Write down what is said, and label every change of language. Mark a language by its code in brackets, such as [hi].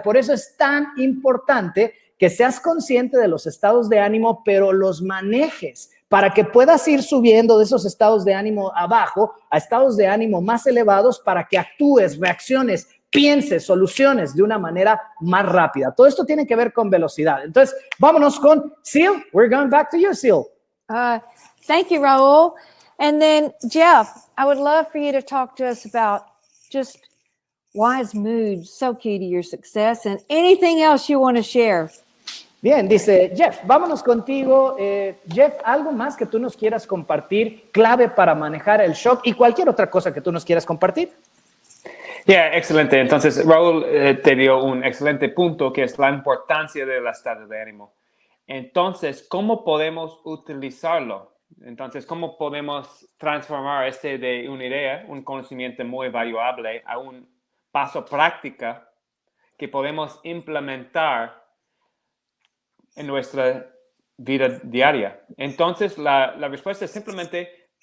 [es] Por eso es tan importante que seas consciente de los estados de ánimo, pero los manejes para que puedas ir subiendo de esos estados de ánimo abajo a estados de ánimo más elevados para que actúes, reacciones, pienses, soluciones de una manera más rápida. Todo esto tiene que ver con velocidad. Entonces, vámonos con Sil. [en] We're going back to you, Sil. Thank you, Raúl. And then, Jeff, I would love for you to talk to us about just why is mood so key to your success and anything else you want to share. [es] Bien, dice Jeff, vámonos contigo. Jeff, ¿algo más que tú nos quieras compartir, clave para manejar el shock y cualquier otra cosa que tú nos quieras compartir? Excelente. Entonces, Raúl te dio un excelente punto que es la importancia del estado de ánimo. Entonces, ¿cómo podemos utilizarlo? Entonces, ¿cómo podemos transformar de una idea, un conocimiento muy valuable, a un paso práctico que podemos implementar en nuestra vida diaria? Entonces, la respuesta es simplemente